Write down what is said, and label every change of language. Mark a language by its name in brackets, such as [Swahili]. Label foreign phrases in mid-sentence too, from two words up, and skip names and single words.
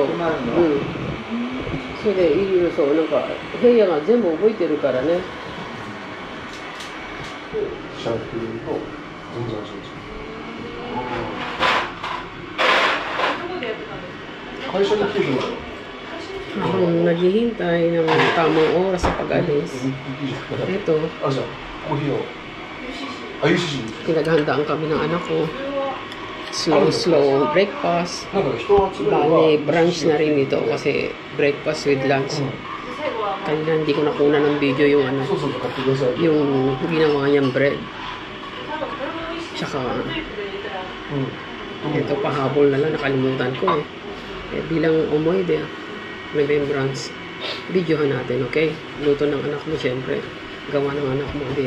[Japanese] 止まるのうん。それでいろいろそうなんか部屋が全部覚えてるからね。シャンプーとジンジャージンジャー。会社に来てるの？ [Filipino] Habang naghihintay ng tamang oras sa pag-alis, ito, [Japanese] あ、じゃあコーヒーを。あ、UCC。 [Filipino] pinaghandaan kami ng anak ko. [English] Slow breakfast. [Japanese] なんか人を集めれば。 [Filipino] Bale, brunch na rin ito kasi [English] breakfast with lunch. [Filipino] Kanina hindi ko nakuna ng video yung ano, [Japanese] そうそう、買ってください。 [Filipino] yung ginawa niyang bread. Tsaka, [Japanese] うん。 [Filipino] ito pahabol na lang, nakalimutan ko eh. Bilang umoide, remembrance, videohan natin, okay? Luto ng anak mo, syempre. Gawa ng anak mo, di.